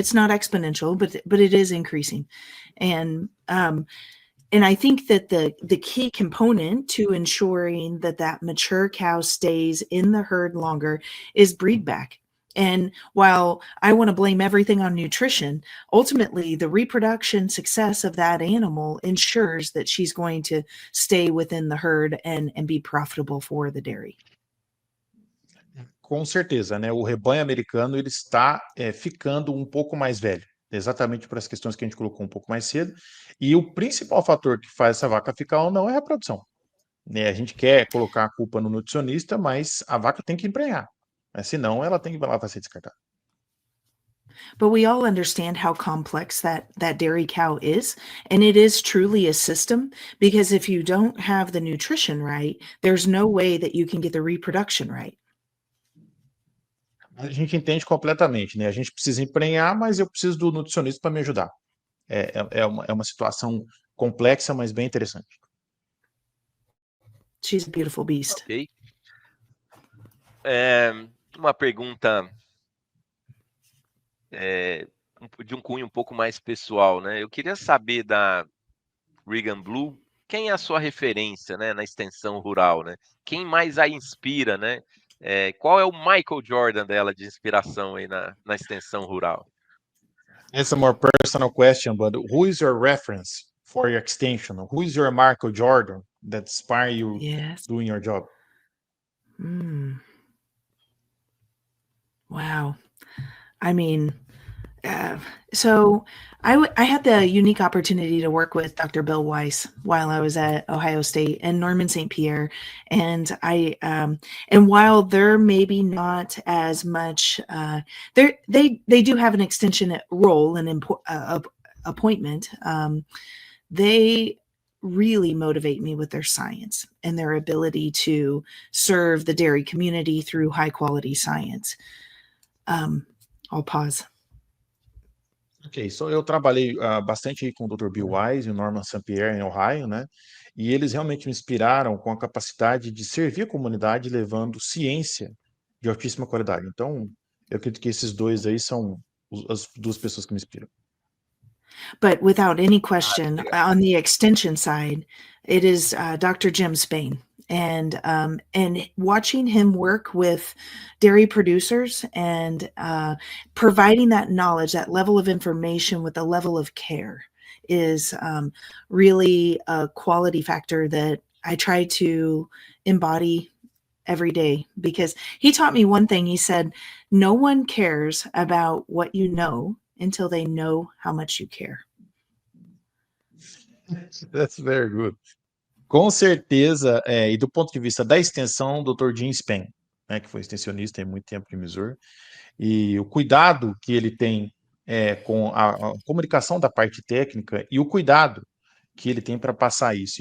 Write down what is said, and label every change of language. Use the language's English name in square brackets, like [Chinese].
[English] It's not exponential, but it is increasing, and I think that the key component to ensuring that mature cow stays in the herd longer is breed back. And while I want to blame everything on nutrition, ultimately the reproduction success of that animal ensures that she's going to stay within the herd and be profitable for the dairy. [Portuguese] Com certeza, né? O rebanho americano ele está ficando um pouco mais velho. Exatamente por as questões que a gente colocou um pouco mais cedo. E o principal fator que faz essa vaca ficar ou não é a reprodução. Né? A gente quer colocar a culpa no nutricionista, mas a vaca tem que emprenhar. Né? Senão, ela vai ser descartada. [English] But we all understand how complex that dairy cow is. And it is truly a system, because if you don't have the nutrition right, there's no way that you can get the reproduction right. [Portuguese] A gente entende completamente, né? A gente precisa emprenhar, mas eu preciso do nutricionista para me ajudar. É uma situação complexa, mas bem interessante. [English] She's a beautiful beast. Ok. [Portuguese] Uma pergunta de um cunho um pouco mais pessoal, né? Eu queria saber da Regan Blue, quem é a sua referência, né, na extensão rural, né? Quem mais a inspira, né? Qual é o Michael Jordan dela de inspiração aí na extensão rural? [English] It's a more personal question, but who is your reference for your extension? Who is your Michael Jordan that inspire you doing your job? Wow. I mean, so I had the unique opportunity to work with Dr. Bill Weiss while I was at Ohio State and Norman St. Pierre, and and while they're maybe not as much, they do have an extension role and appointment. They really motivate me with their science and their ability to serve the dairy community through high quality science. I'll pause. [Portuguese] Ok, eu trabalhei bastante aí com o Dr. Bill Wise e o Norman St. Pierre em Ohio, né? E eles realmente me inspiraram com a capacidade de servir a comunidade levando ciência de altíssima qualidade. Então, eu acredito que esses dois aí são as duas pessoas que me inspiram. [English] But without any question, [Portuguese] legal. [English] on the extension side, it is Dr. Jim Spain, and watching him work with dairy producers and providing that knowledge, that level of information with a level of care, is really a quality factor that I try to embody every day, because he taught me one thing. He said, no one cares about what you know until they know how much you care. That's very good. [Portuguese] Com certeza, e do ponto de vista da extensão, o Dr. Jim Spain, né, que foi extensionista há muito tempo em Missouri, e o cuidado que ele tem com a comunicação da parte técnica e o cuidado que ele tem para passar isso.